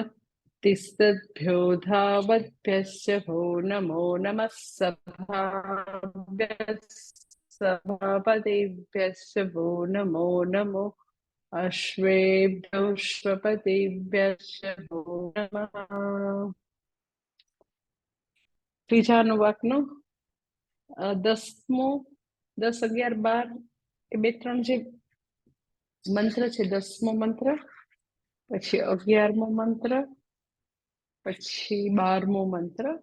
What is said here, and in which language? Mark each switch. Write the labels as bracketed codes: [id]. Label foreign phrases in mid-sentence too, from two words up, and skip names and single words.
[sa] तिस्तद्भ्यो धावद्भ्यश्च वो नमो नमः। सभापतिभ्यश्च वो नमो नमो। अश्वेभ्योऽश्वपतिभ्यश्च वो नमः। [gu] ત્રીજા અનુવાકનો 10મો 10, 11, 12 એ 2, 3 જે મંત્ર છે. 10મો મંત્ર, પછી 11મો મંત્ર, પછી 12મો મંત્ર.